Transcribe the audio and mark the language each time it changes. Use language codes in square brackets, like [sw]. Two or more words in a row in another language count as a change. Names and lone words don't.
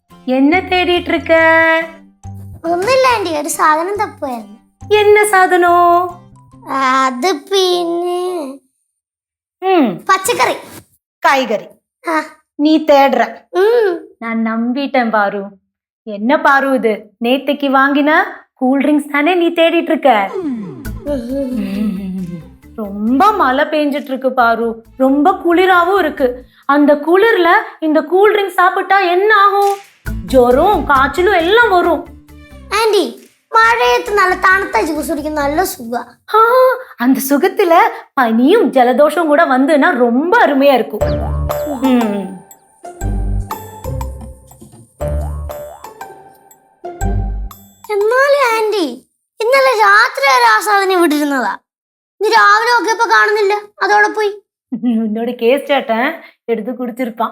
[ta] என்ன தேடிட்டு இருக்க? [ml] ഒന്നുമില്ല ആന്റി, ഒരു സാധനം തപ്പുമായിരുന്നു. [ta] என்ன சாதனம்? [ml] അത് പിന്നെ പച്ചക്കറി [ta] காய்கறி. நீ தேடுற, நான் நம்பிட்டேன் பாரு. என்ன பாரு இது, நேத்தைக்கு வாங்கின [en] cool drinks [ta] தானே நீ தேடிட்டு இருக்க? ரொம்ப மழை பெஞ்சிட்டு இருக்கு பாரு, ரொம்ப குளிராவும் இருக்கு. அந்த குளிர்ல இந்த [en] cool drinks [ta] சாப்பிட்டா என்ன ஆகும்? ஜுரம் காய்ச்சலும் எல்லாம் வரும். [ml] ആന്റി, മഴയത്ത് നല്ല തണുത്ത ജ്യൂസ് കുടിക്കുന്ന നല്ല സുഖ. [ta] அந்த சுகத்துல பனியும் ஜலதோஷம் கூட வந்துன்னா ரொம்ப அருமையா இருக்கும். [ml] എന്നാലും ആന്റി, ഇന്നലെ രാത്രി വരെ ആ സാധനം ഇവിടെ ഇരുന്നതാ. നീ രാവിലെ നോക്കിയപ്പോ കാണുന്നില്ല, അതോടെ പോയി. എന്നോട് കേസ് ചേട്ടൻ എടുത്ത് കുടിച്ചിരുപ്പാൻ.